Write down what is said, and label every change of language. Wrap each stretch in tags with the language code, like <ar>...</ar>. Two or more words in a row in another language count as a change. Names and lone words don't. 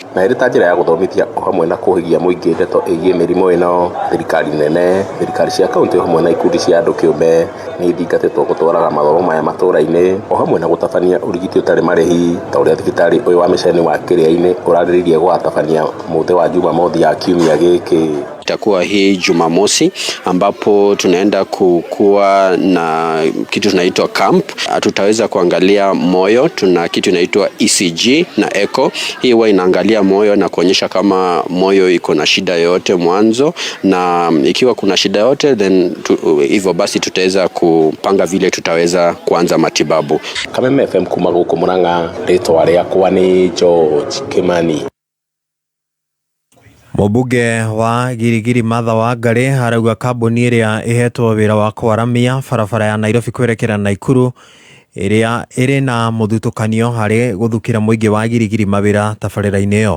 <ki>Na ĩrĩ ta njĩra ya gũthomithia o hamwe na kũhigia mũingĩ ndeto ĩgiĩ mĩrimũ ĩno, thirikari nene, thirikari cia kaunti hamwe na ikundi cia andũ kĩũmbe nĩ ithingatĩtwo gũtwaraga mathomo maya matũũra-inĩ o hamwe na gũtabania ũrigiti ũtarĩ marĩhi ta ũrĩa thibitarĩ ũyũ wa Mĩceni wa Kĩrĩa-inĩ ũrarĩrĩirie gũtabania mũthĩ wa Jumamothi ya kiumia gĩkĩ.</ki> <sw>Itakuwa hii Jumamosi ambapo tunaenda kuwa na kitu tunaitwa camp. Tutaweza kuangalia moyo, tuna kitu inaitwa ECG na echo. Hii huwa inaangalia moyo na kuonyesha kama moyo iko na shida yoyote mwanzo, na ikiwa kuna shida yote then hivyo basi tutaweza kupanga vile tutaweza kuanza matibabu.</sw> <ki>Kameme FM kuma gũkũ Murang'a, rĩtwa rĩakwa nĩ George Kimani. Mũmbunge wa Girigiri Martha Wangari arauga kambuni ĩrĩa ĩhetwo wĩra wa kwaramia barabara ya Nairobi kwerekera Naikuru ĩrĩa ĩrĩ na mũthutũkanio harĩ gũthukĩra mũingĩ wa Girigiri mawĩra tabarĩra-inĩ ĩyo.</ki>